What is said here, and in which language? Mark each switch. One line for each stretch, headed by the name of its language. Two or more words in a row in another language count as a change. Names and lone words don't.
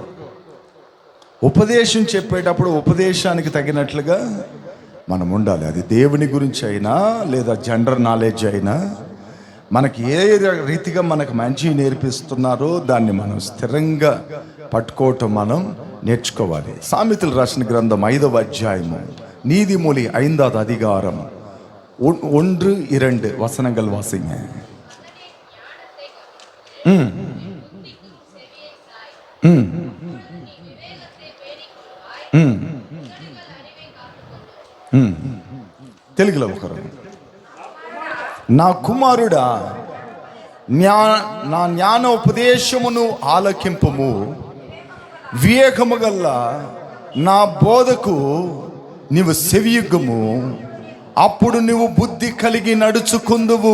Telugu: ఉపదేశం చెప్పేటప్పుడు ఉపదేశానికి తగినట్లుగా మనం ఉండాలి. అది దేవుని గురించి అయినా లేదా
English: general knowledge
Telugu: అయినా మనకి ఏ రీతిగా మనకు మంచి నేర్పిస్తున్నారో దాన్ని మనం స్థిరంగా పట్టుకోవటం మనం నేర్చుకోవాలి. సామెతలు రాసిన గ్రంథం 5వ అధ్యాయము
Tamil: நீதிமொழி 5வது அதிகாரம் 1-2 வசனங்கள் வாசிங்க.
Telugu: తెలుగులో ఒకరు, నా కుమారుడా నా జ్ఞానోపదేశమును ఆలకింపుము, వివేకము గల్ల నా బోధకు నీవు సెవియొగ్గుము, అప్పుడు నువ్వు బుద్ధి కలిగి నడుచుకుందువు.